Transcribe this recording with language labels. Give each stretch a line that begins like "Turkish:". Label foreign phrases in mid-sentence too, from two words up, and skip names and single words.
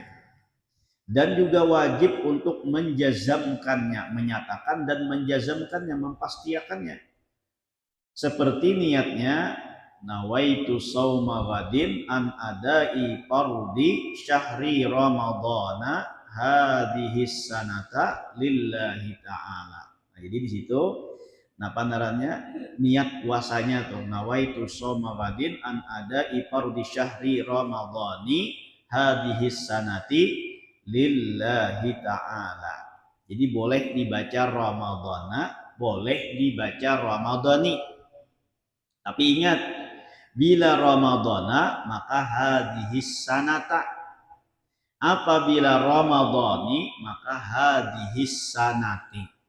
Banjar: Dan juga wajib untuk menjazamkannya, menyatakan dan menjazamkannya, mempastiakannya. Seperti niatnya
Arabic: نويت صوم غد عن أداء فرض شهر رمضان هذه السنة لله تعالى.
Banjar: Nah, jadi di situ nah pandarannya niat puasanya tuh
Arabic: نويت صوم غد عن أداء فرض شهر رمضان هذه السنة لله تعالى.
Banjar: Jadi boleh dibaca ramadhana, boleh dibaca ramadhani. Tapi ingat, bila Ramadhana maka
Arabic: هذه السنة.
Banjar: Apabila Ramadhani maka
Arabic: هذه السنة.